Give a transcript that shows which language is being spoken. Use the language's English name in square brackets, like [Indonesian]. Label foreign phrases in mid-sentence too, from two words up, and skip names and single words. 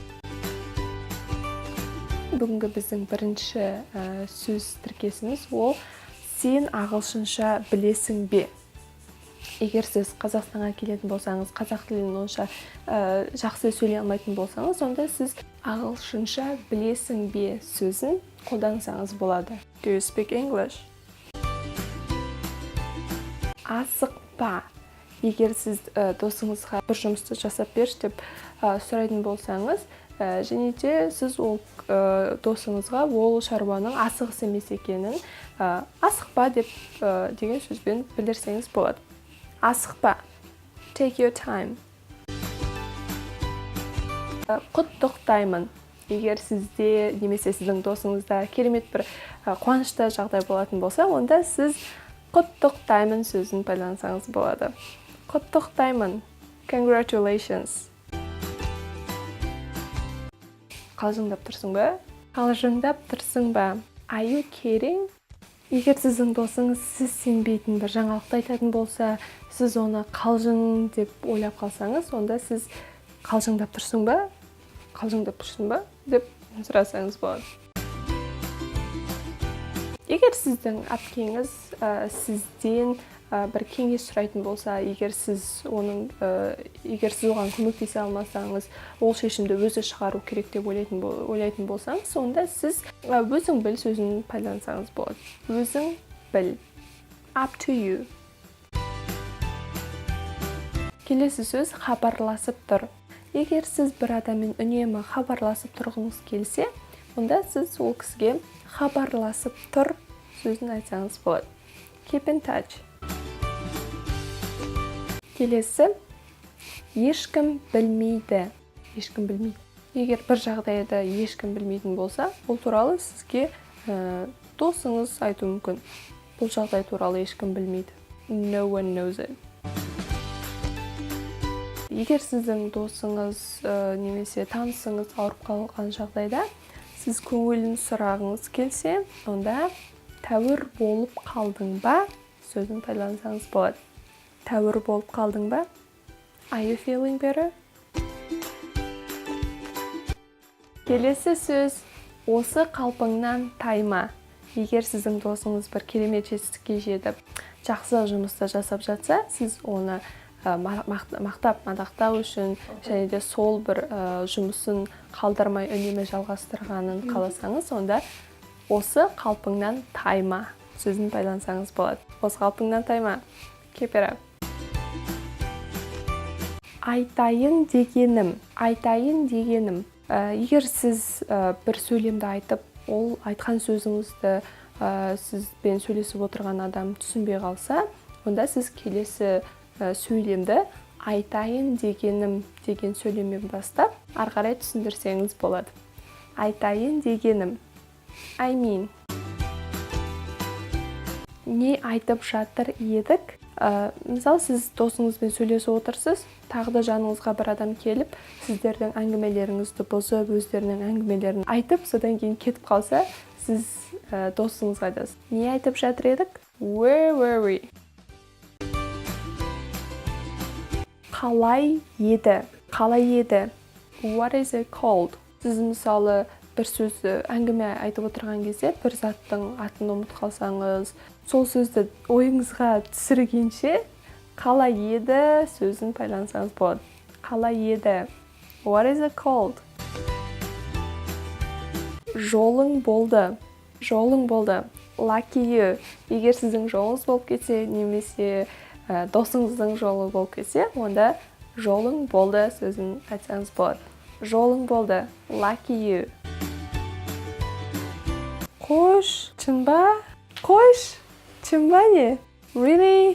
[Kazakh] Бүгінгі біздің бірінші сөз тіркесіміз ол сен ағылшынша білесің бе? Егер сіз Қазақстанға келетін болсаңыз, қазақ тілін онша жақсы сөйлей алмайтын болсаңыз, онда сіз ағылшынша білесің бе сөзін қолдансаңыз болады. [English] Do you speak English? [Kazakh] Асықпа. Егер сіз досыңызға бір жұмысты жасап берші деп сұрайтын болсаңыз, және де сіз ол досыңызға ол шаруаның асығыс емес екенін асықпа деген сөзбен білдірсеңіз болады. Асықпа. [English] Take your time. [Kazakh] Құттықтаймын. Егер сізде немесе сіздің досыңызда керемет бір қуанышты жағдай болатын болса, онда сіз құттықтаймын сөзін пайдалансаңыз болады. Құттықтаймын. Congratulations. Қалжыңдап тұрсың ба? Қалжыңдап тұрсың ба? [English] Are you kidding? [Kazakh] Егер сіздің досыңыз сіз сенбейтін бір жаңалықты айтатын болса, сіз оны қалжың деп ойлап қалсаңыз, онда сіз қалжыңдап тұрсың ба? Қалжыңдап тұрсың ба? Деп сұрасаңыз болады. Егер сіздің әпкеңіз сізден бір кеңес сұрайтын болса, егер сіз оған көмектесе алмасаңыз, ол шешімді өзі шығару керек деп ойлайтын болсаңыз, онда сіз өзің біл сөзін пайдалансаңыз болады. Өзің біл. [English] Up to you. [Kazakh] Келесі сөз хабарласып тұр. Егер сіз бір адаммен үнемі хабарласып тұрғыңыз келсе, онда сіз ол кісіге хабарласып тұр сөзін айтсаңыз болады. [English] Keep in touch. [Kazakh] Келесі, ешкім білмейді. Ешкім білмейді. Егер бір жағдайда ешкім білмейтін болса, ол туралы сізге досыңыз айту мүмкін. Бұл жағдай туралы ешкім білмейді. [English] No one knows it. [Kazakh] Егер сіздің досыңыз немесе танысыңыз ауырып қалған жағдайда, сіз көңілін сұрағыңыз келсе, онда тәуір болып қалдың ба сөзін пайдалансаңыз болады. Тәуір болып қалдың ба? [English] Are you feeling better? [Kazakh] Келесі сөз осы қалпыңнан тайма. Егер сіздің досыңыз бір керемет жетістікке жетіп, жақсы жұмысты жасап жатса, сіз оны мақтап-мадақтау үшін және де сол бір жұмысын қалдырмай үнемі жалғастырғанын қаласаңыз, онда осы қалпыңнан тайма сөзін пайдалансаңыз болады. Осы қалпыңнан тайма. [English] Keep it up. [Kazakh] Айтайын дегенім. Айтайын дегенім. Егер сіз бір сөйлемді айтып, ол айтқан сөзіңізді сізбен сөйлесіп отырған адам түсінбей қалса, онда сіз келесі сөйлемді айтайын дегенім деген сөйлеммен бастап, ары қарай түсіндірсеңіз болады. Айтайын дегенім. [English] I mean. [Kazakh] Не айтып жатыр едік? Мысалы, сіз досыңызбен сөйлесіп отырсыз, тағы да жаныңызға бір адам келіп, сіздердің әңгімелеріңізді бұзып, өздерінің әңгімелерін айтып, содан кейін кетіп қалса, сіз досыңызға айтасыз. Не айтып жатыр едік? [English] Where were we? [Kazakh] Қалай еді? Қалай еді? [English] What is it called? [Kazakh] Сіз мысалы бір сөзді әңгіме айтып отырған кезде, бір заттың атын ұмытып қалсаңыз, сол сөзді ойыңызға түсіргенше, қалай еді сөзін пайдалансаңыз болады. Қалай еді? [English] What is it called? [Kazakh] Жолың болды. Жолың болды. [English] Lucky you. [Kazakh] Егер сіздің жолыңыз болып кетсе, немесе досыңыздың жолы болып кетсе, онда жолың болды сөзін айтсаңыз болады. Жолың болды. [English] Lucky you. [Kazakh] Қош, чынба? Қош, чынба не? Really?